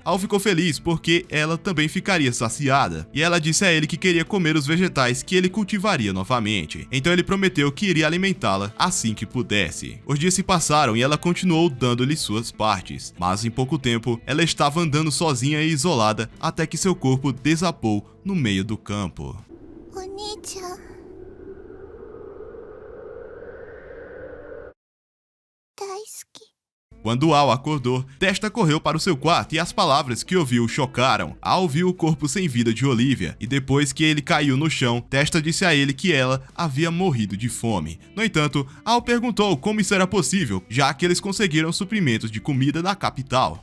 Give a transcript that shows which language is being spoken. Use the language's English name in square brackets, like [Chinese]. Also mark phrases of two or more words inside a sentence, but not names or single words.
[Portuguese] Al ficou feliz porque ela também ficaria saciada, e ela disse a ele que queria comer os vegetais que ele cultivaria novamente. Então ele prometeu que iria alimentá-la assim que pudesse. Os dias se passaram e ela continuou dando-lhe suas partes, mas em pouco tempo ela estava andando sozinha e isolada até que seu corpo desabou no meio do campo. [Japanese] お兄ちゃん。大好き. [Portuguese] Quando Al acordou, Testa correu para o seu quarto e as palavras que ouviu o chocaram. Al viu o corpo sem vida de Olivia, e depois que ele caiu no chão, Testa disse a ele que ela havia morrido de fome. No entanto, Al perguntou como isso era possível, já que eles conseguiram suprimentos de comida na capital.